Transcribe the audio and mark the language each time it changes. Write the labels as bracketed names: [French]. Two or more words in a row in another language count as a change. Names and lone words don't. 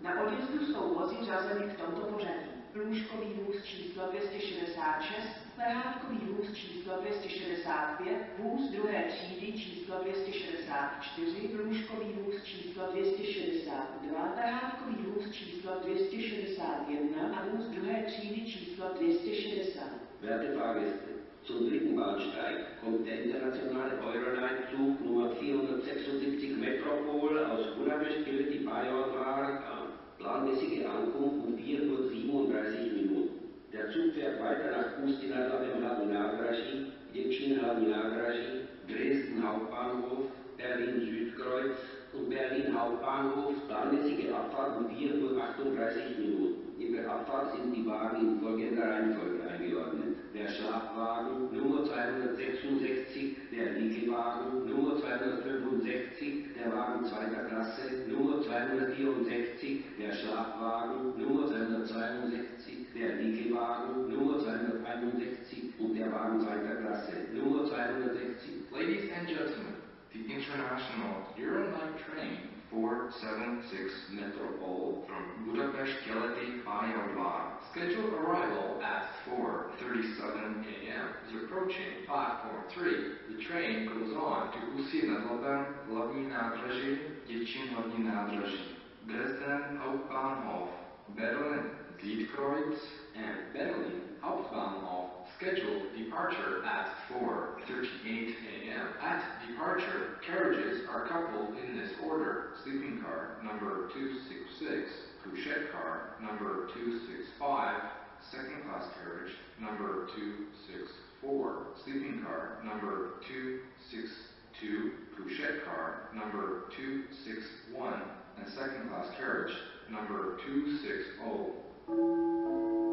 [Czech] Na odjezdu jsou vozy řazeny v tomto pořadí. Lůžkový vůz číslo 266, lehátkový vůz číslo 265, vůz druhé třídy číslo 264, lůžkový vůz číslo 262, lehátkový vůz číslo 261 a vůz druhé třídy číslo 260. [German] Werte Fahrgäste, zum dritten Bahnsteig kommt der internationale Euronight-Zug Nummer 476 Metropol aus Budapest-Keleti-Pályaudvar an. Planmäßige Ankunft um 4:37 Minuten. Der Zug fährt weiter nach Ústí nad Labem hlavní nádraží, Děčín hlavní nádraží, Dresden Hauptbahnhof, Berlin Südkreuz und Berlin Hauptbahnhof. Planmäßige Abfahrt um 4:38 Minuten. In der Abfahrt sind die Wagen in folgender Reihenfolge eingeordnet. Der Schlafwagen Nummer 266, der Liegewagen Nummer 265, der Wagen zweiter Klasse Nummer 264, der Schlafwagen Nummer 262, der Liegewagen Nummer 261 und der Wagen zweiter Klasse Nummer 260. [English] Ladies and gentlemen, the International Euronight train 476 Metropol from Budapest-Keleti-Pályaudvar, scheduled arrival at 4:37 a.m. is approaching platform 3. The train goes on to Ústí nad Labem hlavní nádraží, Děčín hlavní nádraží, Dresden Hauptbahnhof, Berlin Südkreuz and Berlin Hauptbahnhof. Scheduled departure at 4:38 a.m. At departure, carriages are coupled in this order: sleeping car number 266, couchette car number 265, second class carriage number 264, sleeping car number 262, couchette car number 261, and second class carriage number 260.